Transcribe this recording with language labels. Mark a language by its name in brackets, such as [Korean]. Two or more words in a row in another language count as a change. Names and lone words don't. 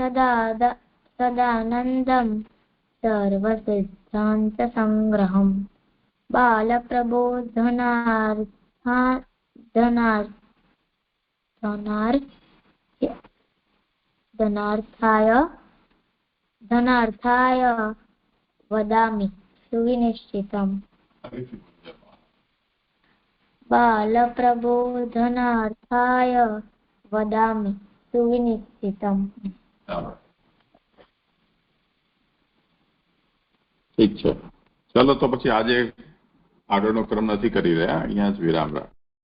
[Sanskrit] सदानन्दं सर्वसिद्धान्तसङ्ग्रहम् धनार्थाय वदामि सुनिश्चितम् बालप्रबोधनार्थाय वदामि सुनिश्चितम् [Gujarati] ઠીક છે. ચલો તો પછી આજે આગળનો ક્રમ નથી કરી રહ્યા, અહીંયા જ વિરામ રાખ.